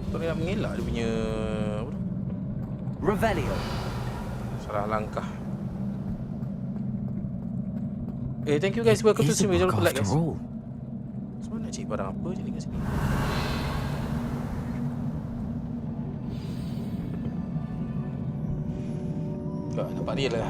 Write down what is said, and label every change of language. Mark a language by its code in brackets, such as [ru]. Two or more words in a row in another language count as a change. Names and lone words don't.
[ms] Dia mengelak dia punya apa tu? Revelio. Salah langkah. [en] Thank you guys. Welcome to stream. [ms] Jangan lupa [en] like guys. [ms] Semua nak cari barang apa je dekat sini. Tak nampak dia lah.